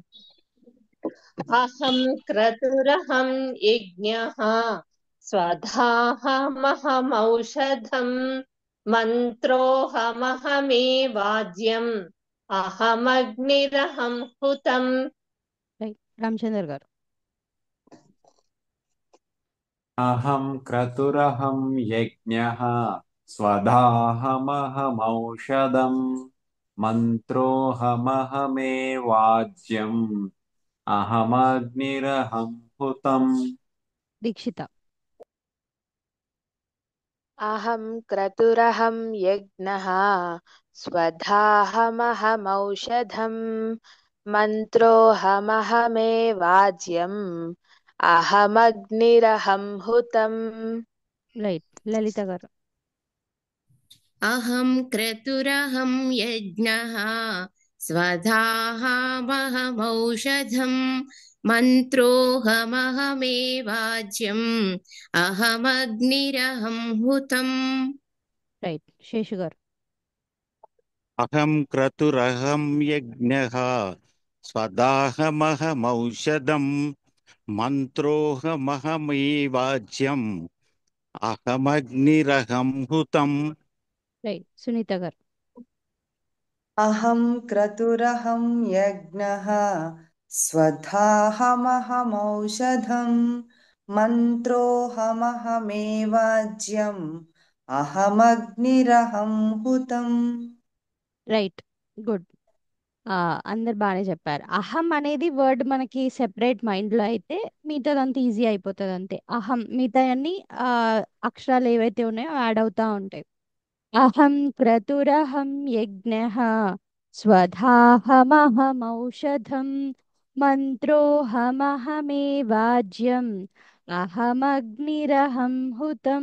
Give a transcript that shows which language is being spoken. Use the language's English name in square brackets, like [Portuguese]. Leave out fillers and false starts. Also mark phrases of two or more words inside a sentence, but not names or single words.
[Sanskrit] అహం క్రతురహం యజ్ఞః స్వధాహమహమౌషధం మంత్రోహమహమేవాజ్యం అహమగ్నిరహం హుతం. [Telugu] రైట్ రామచంద్ర గారు. [Sanskrit] अहं क्रतुरहं यज्ञः स्वधाहमहमौषधम् मन्त्रोऽहमहमेवाज्यम् अहमग्निरहं हुतम् [Telugu] దీక్షిత. [Sanskrit] अहं क्रतुरहं यज्ञः स्वधाहमहमौषधम् मन्त्रोऽहमहमेवाज्यम् अहमग्निरहं हुतम्. [Telugu] రైట్ లలిత గారు. [Sanskrit] अहं क्रतुरहं यज्ञः स्वधाहमहमौषधम् मन्त्रोऽहमहमेवाज्यम् अहमग्निरहं हुतम्. [Telugu] రైట్ శేషు గారు. [Sanskrit] अहं क्रतुरहं यज्ञः स्वदाहमहमौषधम् मन्त्रोऽहमहमेवाज्यम् अहमग्निरहं हुतम्. [Telugu] రైట్ సునీత గారు. [Sanskrit] अहं क्रतुरहं यज्ञः स्वधाहमहमौषधम् मन्त्रोऽहमहमेवाज्यम् अहमग्निरहं हुतम्. [Telugu] రైట్ గుడ్. అందరు బాగానే చెప్పారు. అహం అనేది వర్డ్ మనకి సెపరేట్ మైండ్లో అయితే మిగతాదంతా ఈజీ అయిపోతుంది అంతే. అహం మిగతా అన్ని అక్షరాలు ఏవైతే ఉన్నాయో యాడ్ అవుతా ఉంటాయి. [Sanskrit] అహం క్రతురహం యజ్ఞః స్వధాహమహమౌషధం మంత్రోహమహమేవాజ్యం అహమగ్నిరహం హుతం.